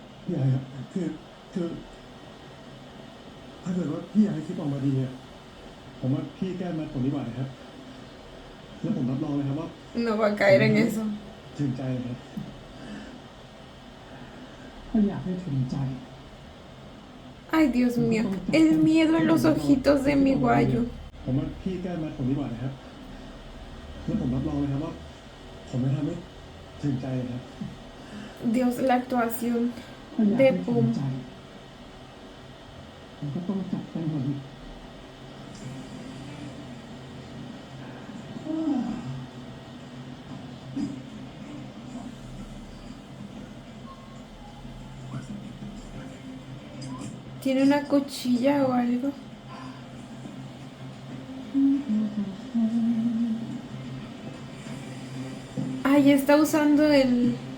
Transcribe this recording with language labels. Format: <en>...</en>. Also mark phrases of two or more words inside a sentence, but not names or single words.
<th>พี่ไอ้ครับคือถ้าเกิดว่าพี่อยากให้คลิปออกมาดีอะผมว่าพี่แก้มาผมดีกว่านะครับแล้วผมรับรองเลยครับว่า</th> <es>No va a caer en eso.</es> <th>ถึงใจเลยครับ ก็อยากให้ถึงใจ</th> <es>Ay, Dios mío. El miedo en los ojitos de mi guayo.</es> <th>ผมว่าพี่แก้มาผมดีกว่านะครับแล้วผมรับรองเลยครับว่าผมจะทำให้ถึงใจเลยครับ</th> <es>Dios, la actuación</es> <th>ก็อยาก</th> <es>de</es> <th>ให้ถึง</th> <es>Pum.</es> <th>ใจมันก็ต้องจับไปหมด</th> <es>¿Tiene una cuchilla o algo? Ay, está usando el...</es>